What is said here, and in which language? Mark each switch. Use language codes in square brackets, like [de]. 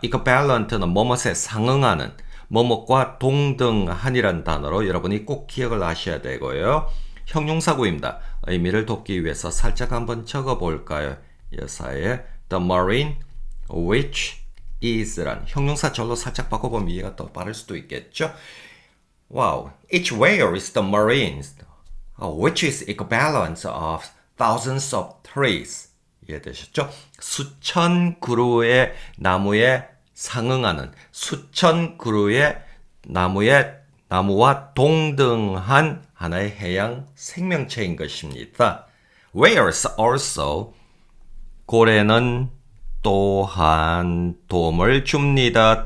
[ko] equivalent는 뭐뭇에 상응하는, 뭐뭇과 동등한이라는 단어로 여러분이 꼭 기억을 하셔야 되고요. 형용사구입니다. 의미를 돕기 위해서 살짝 한번 적어볼까요? 여사의 [en] the marine which is [ko] 란 형용사절로 살짝 바꿔보면 이해가 더 빠를 수도 있겠죠? [en] Wow, each whale is the marine which is equivalent of thousands of trees. [ko] 이해되셨죠? 수천 그루의 나무에 상응하는 수천 그루의 나무와 동등한 하나의 해양 생명체인 것입니다. [en] Whales also [ko] 고래는 또한 도움을 줍니다.